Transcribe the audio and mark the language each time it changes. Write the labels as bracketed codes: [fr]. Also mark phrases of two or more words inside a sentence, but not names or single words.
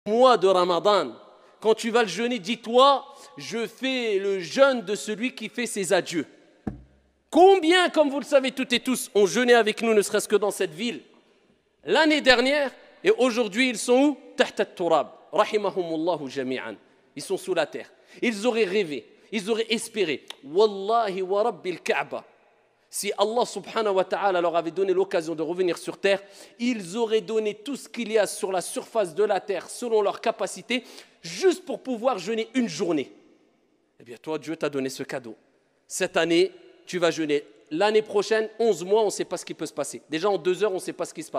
[fr] Mois de Ramadan, quand tu vas le jeûner, dis-toi, je fais le jeûne de celui qui fait ses adieux. Combien, comme vous le savez toutes et tous, ont jeûné avec nous, ne serait-ce que dans cette ville, l'année dernière, et aujourd'hui ils sont où? [ar] تحت التراب، رحمهم الله جميعا. [fr] Ils sont sous la terre. Ils auraient rêvé, ils auraient espéré. [ar] والله ورب الكعبة. [fr] Si Allah [ar] سبحانه وتعالى [fr] leur avait donné l'occasion de revenir sur terre, ils auraient donné tout ce qu'il y a sur la surface de la terre, selon leur capacité, juste pour pouvoir jeûner une journée. Eh bien toi, Dieu t'a donné ce cadeau. Cette année, tu vas jeûner. L'année prochaine, 11 mois, on ne sait pas ce qui peut se passer. Déjà en 2 heures, on ne sait pas ce qui se passe.